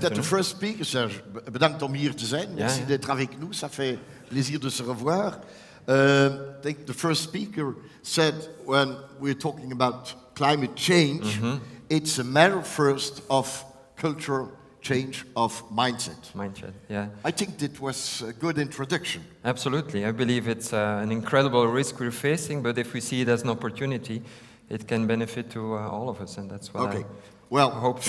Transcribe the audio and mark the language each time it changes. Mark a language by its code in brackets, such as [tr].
[en] that the first speaker, [nl] Serge, bedankt om hier te zijn. [fr] Merci d'être avec nous, ça fait plaisir de se revoir. [en] I think the first speaker said when we're talking about climate change, it's a matter first of cultural change of mindset. Mindset, yeah. I think that was a good introduction. Absolutely. I believe it's an incredible risk we're facing, but if we see it as an opportunity, it can benefit to all of us, and that's what I hope to